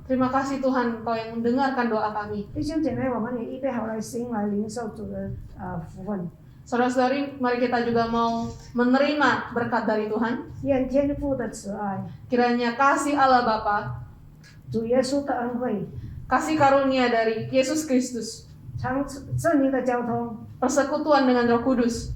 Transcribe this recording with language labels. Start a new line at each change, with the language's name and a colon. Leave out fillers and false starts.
Indonesian: Terima kasih Tuhan Engkau yang mendengarkan doa kami.
Chinese: 弟兄姐妹，我们也预备好了心来领受主的福分。
Indonesian: Saudara-saudari, mari kita juga mau menerima berkat dari Tuhan.
Chinese: 愿天父的慈爱、
Indonesian: Kiranya kasih Allah Bapa,
Chinese: 主耶稣的恩惠、
Indonesian: kasih karunia dari Yesus Kristus,
Chinese: 圣灵的交通，
Indonesian: persekutuan dengan Roh Kudus,